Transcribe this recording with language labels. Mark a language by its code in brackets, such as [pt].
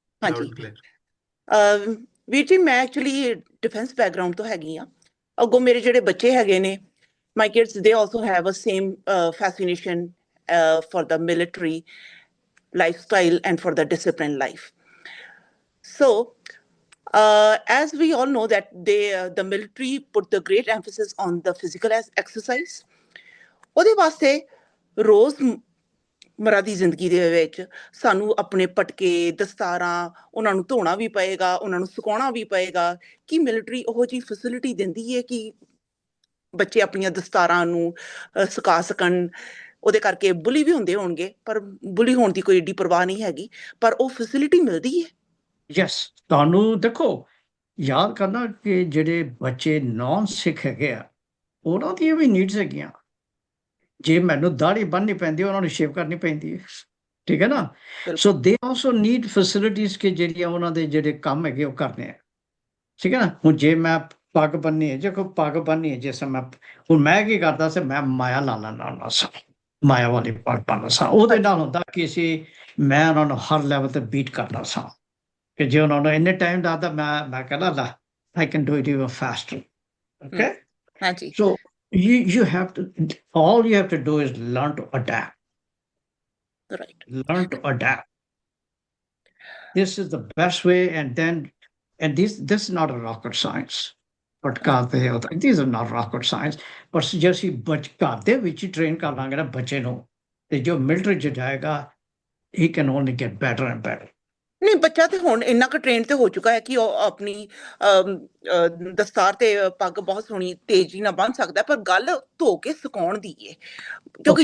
[pa] ਹਾਂਜੀ ਵੀਰ ਜੀ, ਮੈਂ ਐਕਚੁਅਲੀ ਡਿਫੈਂਸ ਬੈਕਗਰਾਊਂਡ ਤੋਂ ਹੈਗੀ ਆ। ਅੱਗੋਂ ਮੇਰੇ ਜਿਹੜੇ ਬੱਚੇ ਹੈਗੇ ਨੇ, [en] My kids, they also have a same fascination for the military lifestyle and for the disciplined life. So as we all know that the military put the great emphasis on the physical exercise. [pa] ਉਹਦੇ ਵਾਸਤੇ ਰੋਜ਼ ਮਰਾ ਦੀ ਜ਼ਿੰਦਗੀ ਦੇ ਵਿੱਚ ਸਾਨੂੰ ਆਪਣੇ ਪਟਕੇ, ਦਸਤਾਰਾਂ, ਉਹਨਾਂ ਨੂੰ ਧੋਣਾ ਵੀ ਪਏਗਾ, ਉਹਨਾਂ ਨੂੰ ਸੁਕਾਉਣਾ ਵੀ ਪਏਗਾ। ਕਿ ਮਿਲਟਰੀ ਉਹੋ ਜਿਹੀ ਫੈਸਿਲਿਟੀ ਦਿੰਦੀ ਹੈ ਕਿ ਬੱਚੇ ਆਪਣੀਆਂ ਦਸਤਾਰਾਂ ਨੂੰ ਸੁਕਾ ਸਕਣ। ਉਹਦੇ ਕਰਕੇ ਬੁਲੀ ਵੀ ਹੁੰਦੇ ਹੋਣਗੇ, ਪਰ ਬੁਲੀ ਹੋਣ ਦੀ ਕੋਈ ਏਡੀ ਪਰਵਾਹ ਨਹੀਂ ਹੈਗੀ, ਪਰ ਉਹ ਫੈਸਿਲਿਟੀ ਮਿਲਦੀ ਹੈ। ਯੈਸ, ਤੁਹਾਨੂੰ ਦੇਖੋ ਯਾਦ ਕਰਨਾ ਕਿ ਜਿਹੜੇ ਬੱਚੇ ਨਾਨ ਸਿੱਖ ਹੈਗੇ ਆ ਉਹਨਾਂ ਦੀਆਂ ਵੀ ਨੀਡਸ ਹੈਗੀਆਂ। ਜੇ ਮੈਨੂੰ ਦਾੜੀ ਬੰਨ੍ਹਣੀ ਪੈਂਦੀ ਉਹਨਾਂ ਨੂੰ ਸ਼ੇਵ ਕਰਨੀ ਪੈਂਦੀ ਹੈ, ਠੀਕ ਹੈ ਨਾ। ਬਿਲਕੁਲ [en] so they also need facilities [pa] ਕਿ ਜਿਹੜੀਆਂ ਉਹਨਾਂ ਦੇ ਜਿਹੜੇ ਕੰਮ ਹੈਗੇ ਉਹ ਕਰਨੇ ਆ, ਠੀਕ ਹੈ ਨਾ। ਹੁਣ ਜੇ ਮੈਂ ਪੱਗ ਬੰਨ੍ਹਣੀ ਹੈ, ਜੇ ਕੋਈ ਪੱਗ ਬੰਨ੍ਹਣੀ ਹੈ, ਜਿਸ ਮੈਂ ਹੁਣ ਮੈਂ ਕੀ ਕਰਦਾ ਸੀ, ਮੈਂ ਮਾਇਆ ਲਾ ਲੈਂਦਾ ਹੁੰਦਾ ਸਾਂ, ਮਾਇਆ ਵਾਲੀ ਪੱਗ ਬੰਨ੍ਹਦਾ ਸਾਂ। ਉਹਦੇ ਨਾਲ ਹੁੰਦਾ ਕਿ ਮੈਂ ਉਹਨਾਂ ਨੂੰ ਹਰ ਲੈਵਲ ਤੇ ਬੀਟ ਕਰਦਾ ਸਾਂ ਕਿ ਜੇ ਉਹਨਾਂ ਨੂੰ ਇੰਨੇ ਟਾਈਮ ਲੱਗਦਾ ਮੈਂ ਕਹਿੰਦਾ ਲਾ [en] I can do it even faster, [pa] okay. ਹਾਂਜੀ [en] So you have to, all you have to do is learn to adapt. Right Learn to adapt. This is the best way, and this is not a rocket science. But these are not rocket science. [pa] But ਜੇ ਅਸੀਂ ਘਰ ਦੇ ਵਿੱਚ ਹੀ train ਕਰ ਲਾਂਗੇ ਨਾ ਬੱਚੇ ਨੂੰ, ਤੇ ਜੋ ਮਿਲਟਰੀ 'ਚ ਜਾਏਗਾ, [en] he can only get better and better. [pa] ਨਹੀਂ, ਬੱਚਾ ਤੇ ਹੁਣ ਇੰਨਾ ਕੁ ਟ੍ਰੇਨ ਤੇ ਹੋ ਚੁੱਕਾ ਹੈ ਕਿ ਉਹ ਆਪਣੀ ਦਸਤਾਰ ਤੇ ਪੱਗ ਬਹੁਤ ਸੋਹਣੀ ਤੇਜ਼ੀ ਨਾਲ ਬੰਨ੍ਹ ਸਕਦਾ, ਪਰ ਗੱਲ ਧੋ ਕੇ ਸੁਕਾਉਣ ਦੀ ਹੈ, ਕਿਉਂਕਿ